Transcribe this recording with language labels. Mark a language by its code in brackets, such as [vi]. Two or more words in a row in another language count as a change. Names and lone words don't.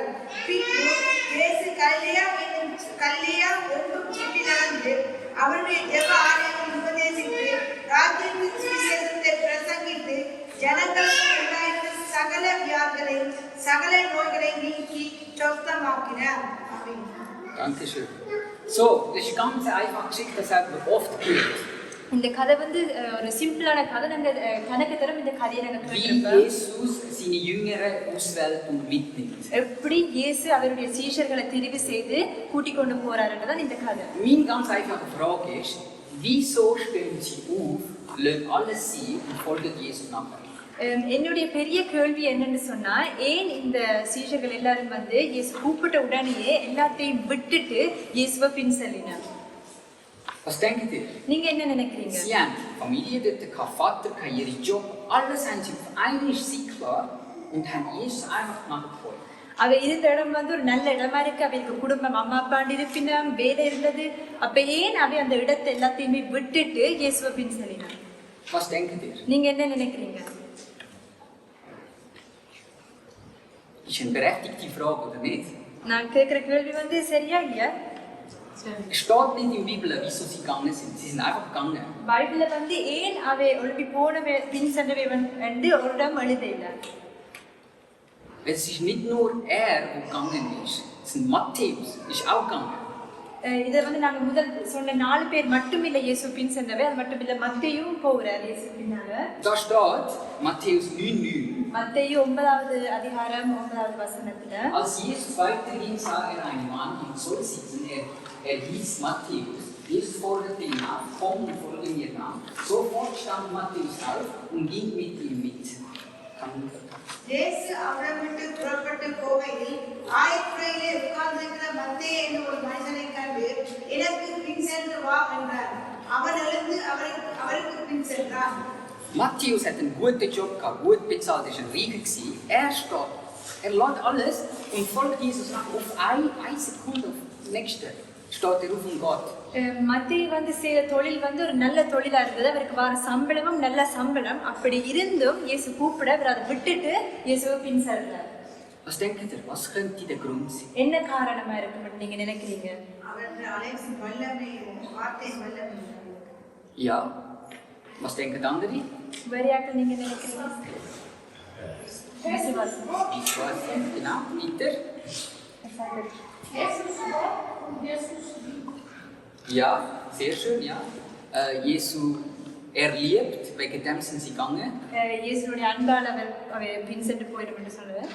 [ta] பின்பு இயேசு கலிலேயா எங்கும் சுற்றி நடந்து அவருடைய ஜெப ஆலயத்தில் உபதேசித்து ராஜ்யத்தின் சுவிசேஷத்தை பிரசங்கித்து ஜனங்களுக்கு உண்டாயிருந்த சகல வியாதிகளையும் சகல நோய்களை நீக்கி சொஸ்தமாக்கினார். ஆமென். [de] Dankeschön. So, das ist ganz einfach Geschichte, das haben wir oft gehört. [ta] இந்த கதை வந்து ஒரு சிம்பிளான கதை. நாங்கள் கணக்கு தரம் இந்த கதையை நாங்கள் [de] Wie [ta] கேட்டிருப்போம். [de] Jesus seine Jüngere auswählt und mitnimmt. [ta] எப்படி இயேசு அவருடைய சீஷர்களை தெரிவு செய்து கூட்டிக் கொண்டு போறாருன்றதான் இந்த கதை. [de] Meine ganz einfache Frage ist, wieso stehen Sie auf, lassen alles sein und folgen Jesus nachher? [ta] என்னுடைய பெரிய கேள்வி என்னன்னு சொன்னா, ஏன் இந்த சீஷர்கள் எல்லாரும் வந்து இயேசு கூப்பிட்ட உடனேயே எல்லாத்தையும் விட்டுட்டு இயேசுவை பின் செல்லினார்? [de] Was denkt ihr? [ta] நீங்க என்ன நினைக்கிறீங்க? [de] Sie haben Familie dort, kein Vater, kein ihren Job, alles haben sie auf einmal sie klar und haben Jesus einfach nachgefolgt. [ta] அவ இருந்த இடம் வந்து ஒரு நல்ல இடமா இருக்கு, அவருக்கு குடும்பம் அம்மா அப்பாண்டு இருப்பினம் வேலை இருந்தது. அப்ப ஏன் அவ அந்த இடத்தை எல்லாத்தையுமே விட்டுட்டு இயேசுவை பின் செல்லினார்? [de] Was denkt ihr? [ta] நீங்க என்ன நினைக்கிறீங்க? [de] Ist eine berechtigte Frage, oder nicht? [ta] நான் கேட்கிற கேள்வி வந்து சரியா இல்லையா? [de] Es steht nicht in der Bibel, wieso sie gegangen sind. Sie sind einfach gegangen. [ta] பைபிள்ல வந்து ஏன் அவ ஒழுங்கி போனவே பின் சென்றவன் என்று ஒரு இடம் எழுத இல்லை. [de] Es ist nicht nur er, der gegangen ist. Es ist Matthäus, ist auch gegangen. [ta] இதை வந்து நாங்கள் முதல் சொன்ன 4 பேர் மட்டும் இல்லை இயேசு பின் சென்றவை. அது மட்டும் இல்லை, மத்தேயும் போகிறார் இயேசு பின்னால. [de] Da steht, Matthäus 9,9. [ta] மத்தேயு 9வது அதிகாரம் 9வது வசனத்துல, [de] Als Jesus weiterging, sah er einen Mann im Zoll sitzen. Er hieß Matthäus. Jesus forderte ihn auf, komm und folge mir nach. Sofort stand Matthäus auf und ging mit ihm mit. [ta] இயேசு அவரை விட்டு புறப்பட்டு போகையில் ஆயக்குறையிலே உட்கார்ந்திருக்கிற மத்தேயு என்ற ஒரு மனுஷனை கண்டு, எனக்கு பின் சென்று வா என்றார். அவன் எழுந்து அவருக்கு பின் சென்றான். [de] Matthäus hat einen guten Job gehabt, gut bezahlt, er war ein Reicher gewesen. Er steht, er lässt alles und folgt Jesus nach. Auf eine Sekunde, auf die nächste, steht er auf und geht. [ta] மத்தேயு வந்து செய்த தொழில் வந்து ஒரு நல்ல தொழிலா இருந்தது. அவருக்கு வர சம்பளமும் நல்ல சம்பளம். அப்படி இருந்தும் இயேசு கூப்பிட அவர் அதை விட்டுட்டு இயேசுவை பின் செல்றார். [de] Was denkt ihr, was könnte der Grund sein? [ta] என்ன காரணமா இருக்கும் நீங்க நினைக்கிறீங்க? அவன் அழைப்பு வல்லமை, வார்த்தை வல்லமை. [de] Ja, was denken andere? [ta] வேறையாக்கள் நீங்க நினைக்கிறீங்க? விசுவாசம். [de] Ich weiß nicht genau. Weiter? Ja, sehr schön, ja. Jesu, er liebt, wegen dem sind sie gegangen. [ta] இயேசுடைய அன்பால் அவர் பின் சென்று போயிடும் என்று சொல்லுவார்.